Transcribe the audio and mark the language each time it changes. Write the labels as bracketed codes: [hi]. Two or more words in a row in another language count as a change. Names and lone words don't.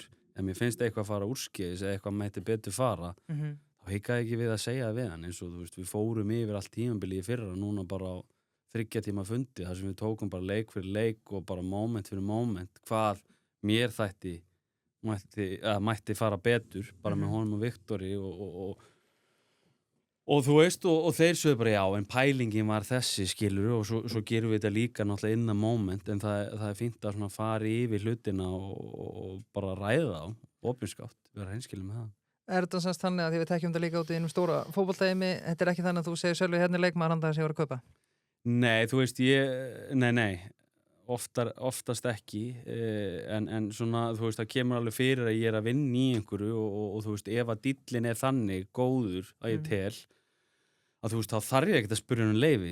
[is] En mér finnst eitthvað að fara úrskeiðis eða eitthvað mætti betur fara, þá hikaði ekki við að segja við hann, eins og þú veist, við fórum yfir allt tímabilið í fyrra, núna bara á 3 tíma fundi, þar sem við tókum bara leik fyrir leik og bara moment fyrir moment, hvað mér mætti fara betur, bara með honum og Viktori og þú veist, og þeir sögðu bara já, en pælingin var þessi, skilur, og svo gerum við þetta líka náttúrulega [en] in the moment, [is] en það er fínt að svona fara yfir hlutina og bara ræða á, opinskátt, vera hreinskilin með það. Er þetta semst þannig að því við tekjum þetta líka út í einum stóra fótboltaheimi, þetta er ekki þannig að þú segir Sölvi hérna leikmaður hann það sem ég var að kaupa? Nei, þú veist, nei, oftast ekki, en svona, þú veist, það kemur alveg fyrir að ég er að vinna í einhverju og þú veist, ef að dýllin er þannig góður að ég tel, að þú veist, þá þarf ég ekkert að spyrja um leyfi.